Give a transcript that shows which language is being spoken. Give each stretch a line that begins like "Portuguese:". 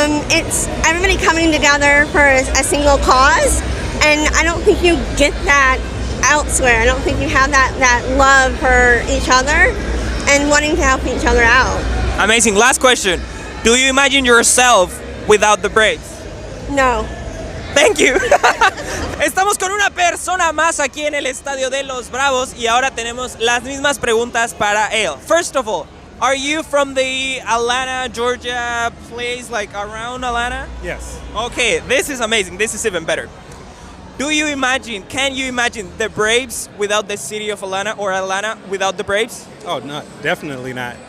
English: It's everybody coming together for a single cause, and I don't think you get that elsewhere. I don't think you have that love for each other and wanting to help each other out. Amazing. Last question. Do you imagine yourself without the Braves? No. Thank you.
Spanish: Estamos con una persona más aquí en el estadio de los Bravos y ahora tenemos las mismas preguntas para él.
English: First of all, are you from the Atlanta, Georgia place, like around Atlanta? Yes. Okay, this is amazing. This is even better. Can you imagine the Braves without the city of Atlanta, or Atlanta without the Braves? Oh, no, definitely not.